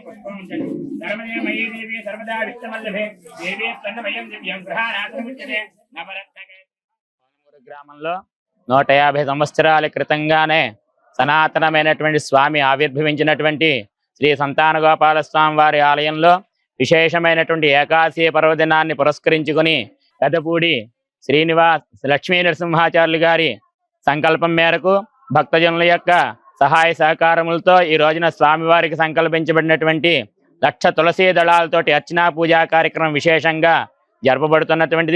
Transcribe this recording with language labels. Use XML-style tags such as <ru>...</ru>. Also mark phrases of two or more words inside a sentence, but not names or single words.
<sa>पुष्पंचल धर्मदेवमयी देवी सर्वदा वित्तवल्लभे देवी तन्मयं दिव्यं ग्रहाणात्मुच्यते नवरत्नके</sa> <te>గ్రామంలో 150 సంవత్సరాల క్రితంగానే సనాతనమైనటువంటి స్వామి ఆవిర్భవించినటువంటి శ్రీ సంతాన గోపాల స్వామి వారి ఆలయంలో విశేషమైనటువంటి ఏకాదశి పర్వదినాన్ని పురస్కరించుకుని పెదపూడి లక్ష్మీ నరసింహాచార్యులు గారి సంకల్పం మేరకు భక్తజనుల యొక్క సహాయ సహకారములతో ఈ రోజున స్వామివారికి సంకల్పించబడినటువంటి లక్ష తులసీ దళాలతోటి అర్చనా పూజా కార్యక్రమం విశేషంగా జరపబడుతున్నటువంటిది.</te>